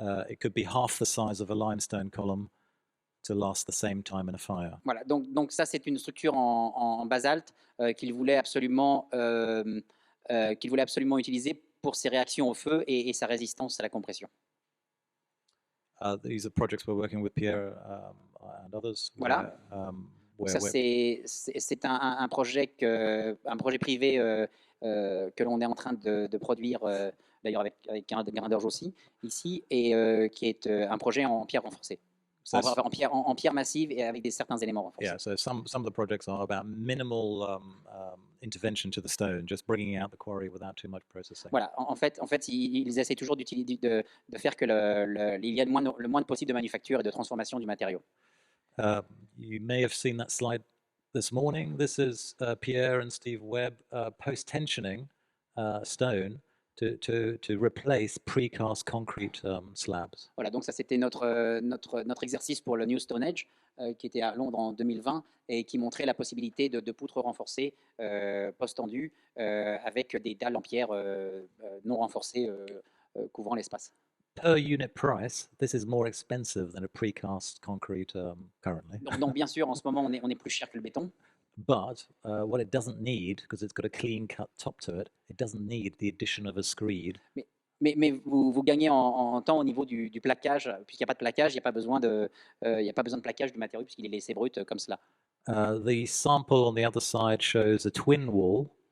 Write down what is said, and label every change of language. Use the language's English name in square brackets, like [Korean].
[English] it could be half the size of a limestone column to last the same time in a fire. [French] Voilà, donc ça c'est une structure en basalte qu'il voulait absolument utiliser pour ses réactions au feu et sa résistance à la compression. [English] These are projects we're working with Pierre and others. [French] Voilà. Ça c'est un projet privé que l'on est en train de produire, d'ailleurs avec Grinders aussi ici, et qui est un projet en pierre renforcée. [English] So it's- [French] en pierre massive et avec certains éléments renforcés. [English] yeah, so some of the projects are about minimal intervention to the stone, just bringing out the quarry without too much processing. [French] Voilà, en fait, ils essaient toujours de faire que il y a le moins possible de manufacture et de transformation du matériau. [English] You may have seen that slide this morning. This is Pierre and Steve Webb post-tensioning stone to replace precast concrete slabs. [French] Voilà, donc ça c'était notre exercice pour le New Stone Age qui était à Londres en 2020 et qui montrait la possibilité de poutres renforcées post-tendues avec des dalles en pierre non renforcées couvrant l'espace. [English] Per unit price, this is more expensive than a precast concrete currently. [French] Donc bien sûr, en ce moment, on est plus cher que le béton. [English] But what it doesn't need, because it's got a clean cut top to it, it doesn't need the addition of a screed. [French] Mais vous gagnez en temps au niveau du plaquage, puisqu'il n'y a pas de plaquage, il n'y a pas besoin de plaquage du matériau puisqu'il est laissé brut comme cela. [English] The sample on the other side shows a twin wall.